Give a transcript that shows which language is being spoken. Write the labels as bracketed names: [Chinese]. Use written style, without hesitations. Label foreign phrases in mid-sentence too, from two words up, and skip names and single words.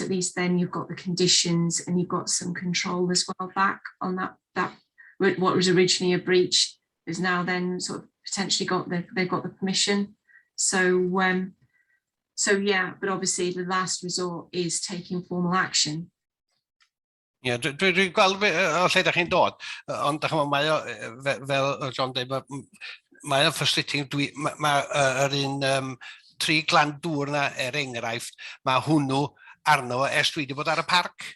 [English] At least then you've got the conditions and you've got some control as well back on that what was originally a breach is now then sort of potentially they've got the permission. So yeah, but obviously the last resort is taking formal action. [Welsh] Dwi'n gweld o lle ydych chi'n dod, ond mae o, fel John dweud, mae o'n frustrating. Mae'r un 3 glan dŵr na, enghraifft, mae hwnnw arno ers dwi wedi bod ar y parc.